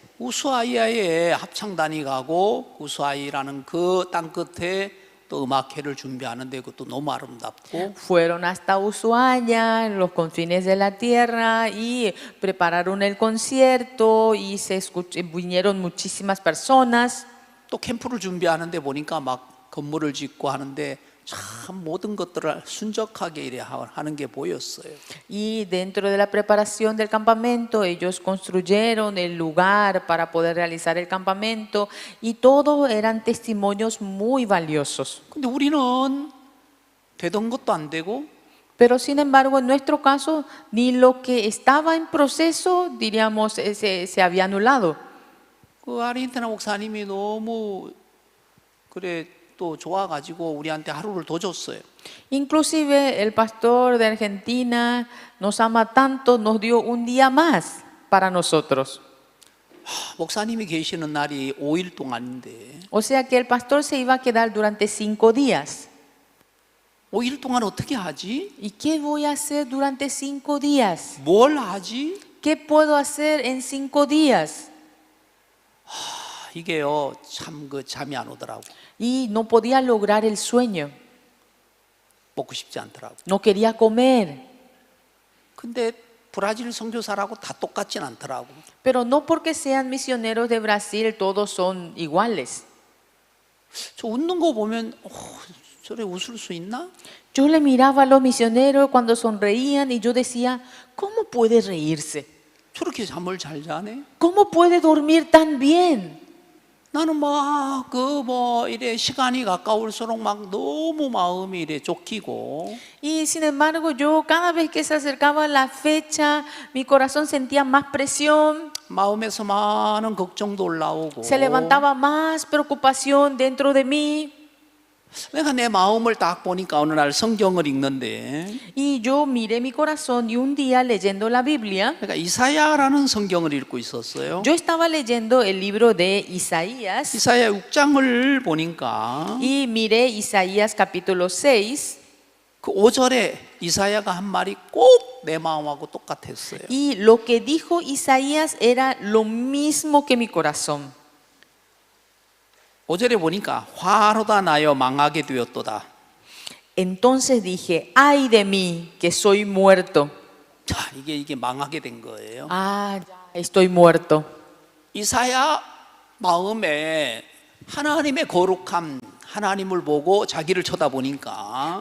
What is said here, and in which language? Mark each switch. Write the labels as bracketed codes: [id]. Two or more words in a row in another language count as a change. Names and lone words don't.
[ko] 우수아이아에 합창단이 가고 우수아이라는 그 땅 끝에 또 음악회를 준비하는데 그것도 너무 아름답고 [es] Fueron hasta Ushuaia, en los confines de la tierra, y prepararon el concierto y vinieron muchísimas personas. [ko] 또 캠프를 준비하는데 보니까 막 건물을 짓고 하는데 참 모든 것들을 순적하게 이래 하는 게 보였어요. [es] Y dentro de la preparación del campamento, ellos construyeron el lugar para poder realizar el campamento y todos eran testimonios muy valiosos. [ko] 근데 우리는 되던 것도 안 되고 [es] Pero sin embargo, en nuestro caso, ni lo que estaba en proceso, diríamos, se había anulado. [ko] 그 아르헨티나 목사님이 너무 그래 또 좋아가지고 우리한테 하루를 더 줬어요. [es] Inclusive el pastor de Argentina nos ama tanto, nos dio un día más para nosotros. [ko] 목사님이 계시는 날이 5일 동안인데 [es] O sea que el pastor se iba a quedar durante 5 días. [ko] 5일 동안 어떻게 하지? [es] ¿Y qué voy a hacer durante 5 días? [ko] 뭘 하지? [es] ¿Qué puedo hacer en 5 días? [ko] 이게요 참 그 잠이 안 오더라고. [es] Y no podía lograr el sueño, [ko] 먹고 싶지 않더라고. [es] no quería comer. [ko] 근데 브라질 선교사라고 다 똑같진 않더라고. [es] Pero no porque sean misioneros de Brasil todos son iguales. [ko] 저 웃는 거 보면 저래 웃을 수 있나? [es] Yo le miraba a los misioneros cuando sonreían y yo decía, ¿cómo puede reírse? [ko] 저렇게 잠을 잘 자네? [es] ¿Cómo puede dormir tan bien? [ko] 나는 막 그 뭐 이래 시간이 가까울수록 막 너무 마음이 이래 쫓기고 [es] Y sin embargo, yo cada vez que se acercaba la fecha, mi corazón sentía más presión, [ko] 마음에서 많은 걱정도 올라오고 [es] se levantaba más preocupación dentro de mí. [ko] 내가 내 마음을 딱 보니까 어느 날 성경을 읽는데 [es] Y yo miré mi corazón y un día leyendo la Biblia, [ko] 그러니까 이사야라는 성경을 읽고 있었어요. [es] yo estaba leyendo el libro de Isaías [ko] 이사야 6장을 보니까 [es] y miré Isaías capítulo 6 [ko] 그 5절에 이사야가 한 말이 꼭 내 마음하고 똑같았어요. [es] y lo que dijo Isaías era lo mismo que mi corazón. [ko] 5절에 보니까 화로다 나여 망하게 되었도다. [es] Entonces dije, ay de mí, que soy muerto. [ko] 자, 이게 망하게 된 거예요. [es] Ah, ya estoy muerto. [ko] 이사야 마음에 하나님의 거룩함, 하나님을 보고 자기를 쳐다보니까